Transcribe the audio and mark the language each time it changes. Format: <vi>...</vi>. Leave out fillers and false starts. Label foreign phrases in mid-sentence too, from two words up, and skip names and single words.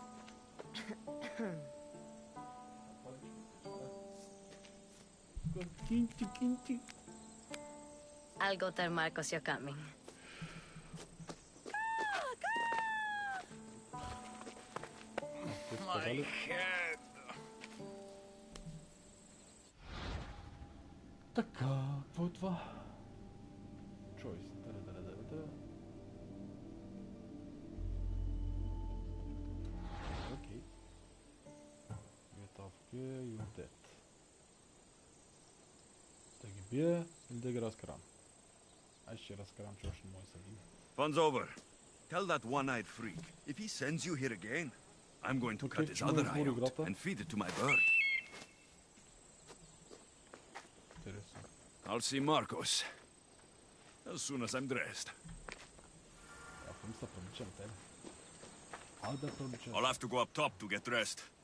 <en>I'll go tell Marcos you're coming. My head.</en> <bg>Така, какво е това? Choice. Да. Окей.</bg> <en>Get off gear, you're dead.</en> <bg>Да ги бия или да ги разкарам? Аз ще разкарам, че още не може да ги.</bg> <en>Fun's over. Tell that one-eyed freak, if he sends you here again, I'm going to cut his other eye out and feed it to my bird. I'll see Marcos as soon as I'm dressed. I'll have to go up top to get dressed.</en>